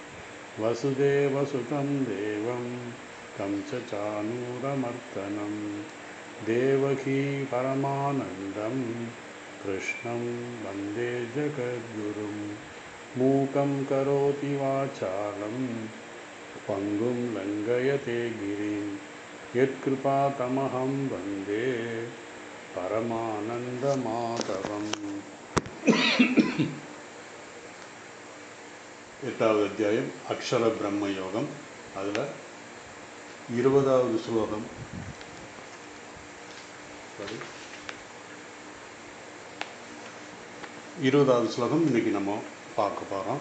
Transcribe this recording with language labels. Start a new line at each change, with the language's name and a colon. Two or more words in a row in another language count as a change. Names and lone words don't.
Sanskrit: वसुदेवसुतं देवं कंसचाणूरमर्दनं देवकी परमानन्दं कृष्णं वन्दे जगद्गुरुं। मूकं करोति वाचालं पङ्गुं लङ्घयते गिरिं यत्कृपातमहं वन्दे परमानन्दमाधवम्।
Tamil: எட்டாவது அத்தியாயம் அக்ஷர பிரம்ம யோகம். அதில் 20வது ஸ்லோகம். 20வது ஸ்லோகம் இன்றைக்கி நம்ம பார்க்க போகிறோம்.